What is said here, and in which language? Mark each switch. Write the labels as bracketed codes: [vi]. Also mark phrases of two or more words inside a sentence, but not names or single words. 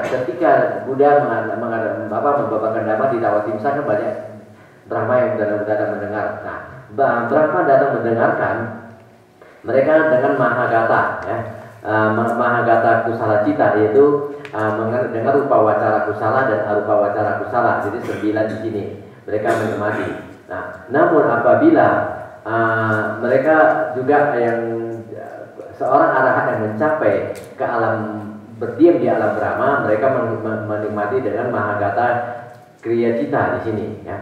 [id] Ketika Buddha membabarkan dhamma di Tawatimsa, kan banyak Brahma yang datang mendengar. Nah, Brahma datang mendengarkan mereka dengan Mahagata, ya, [pi] Mahagata kusala cita, [id] yaitu mendengar [pi] rupa wacara kusala [id] dan [pi] arupa wacara kusala. [id] Jadi 9 di sini mereka menikmati. Nah, namun apabila mereka juga yang seorang arahat yang mencapai ke alam, berdiam di alam Brahma, mereka menikmati dengan [pi] Mahagata kriya cita [id] di sini, ya.